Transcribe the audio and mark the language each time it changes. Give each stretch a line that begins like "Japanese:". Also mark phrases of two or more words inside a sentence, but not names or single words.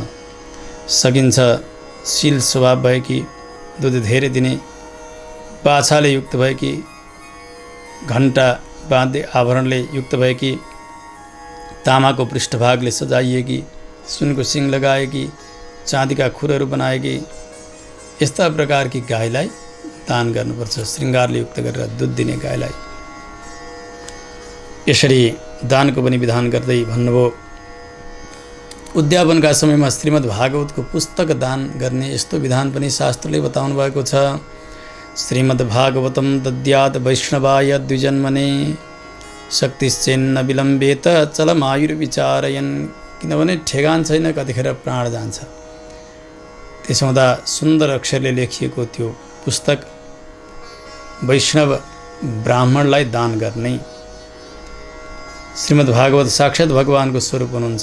Nepali: सकिन्छ शील स्वभाव भएकी, दुध धेरै दिने, बाछाले युक्त भएकी, घण्टा बाँध्ने आभरणले युक्त भएकी, तामाको पृष्ठभागले सजाइएकी, सुनको सिङ लगाएकी, चाँदीका खुरहरू बनाएकी, यस्ता प्रकारकी गाईलाई दान गर्नुपर्छ। श्रृङ्गारले युक्त गरेर दुध दिने गाईलाई। यसरी दानको पनि विधान गर्दै भन्नुभयो। उद्यापनका समयमा श्रीमद् भागवतको पुस्तक दान गर्ने यस्तो विधान पनि शास्त्रले बताउनु भएको छ।
Sanskrit: श्रीमद् भागवतं दद्यात् वैष्णवाय द्विजन्मने शक्तिश्चेन्न विलम्बेत चलमायुर्विचारयन्।
Nepali: किनभने ठेगान छैन कतिखेर प्राण जान्छ। त्यसो हुँदा सुन्दर अक्षरले लेखिएको त्यो पुस्तक वैष्णव ब्राह्मणलाई दान गर्ने। श्रीमद् भागवत साक्षात् भगवानको स्वरूप हुनुहुन्छ।